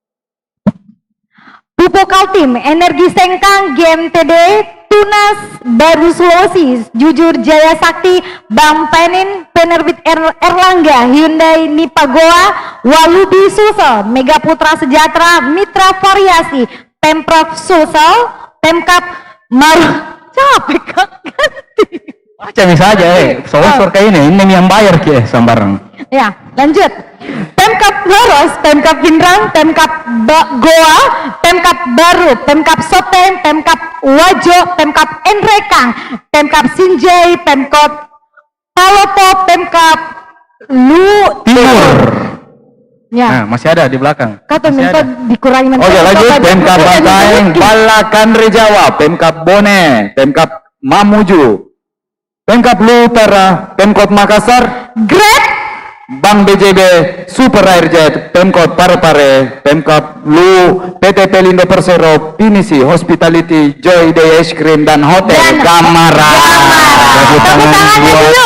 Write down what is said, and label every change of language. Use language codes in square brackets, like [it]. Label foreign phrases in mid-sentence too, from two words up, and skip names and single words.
[id] Pupuk Kaltim, Energi Sengkang, GMTD, Tunas, Baru Sulawesi, Jujur Jaya Sakti, Bank Penin, Penerbit Erlangga, Hyundai Nipagoa, Walubi Sulsel, Mega Putra Sejahtera, Mitra Variasi, Pemprov Sulsel, Pemkap capek kak ganti. Baca saja sponsor kayak ini yang bayar ke sembarang. Ya, lanjut. Pemkap Laros, Pemkap Pindrang, Pemkap Goa, Pemkap Baru, Pemkap Sopeng, Pemkap Wajo, Pemkap Enrekang, Pemkap Sinjai, Pemkap Palopo, Pemkap Lu Timur. Ya. Nah, masih ada di belakang. Kata minta dikurangi Oke, lanjut. Pemkap Bantaeng, Balakan Rejawa, Pemkap Bone, Pemkap Mamuju, Pemkap Lu Utara, Pemkot Makassar, Grab, Bank BJB, Super Airjet, Pemkot Parepare, Pemkap Lu, PT Pelindo Persero, Pinisi, Hospitality, Joy Day Ice Cream, dan Hotel Gamara. Tepuk tangan dulu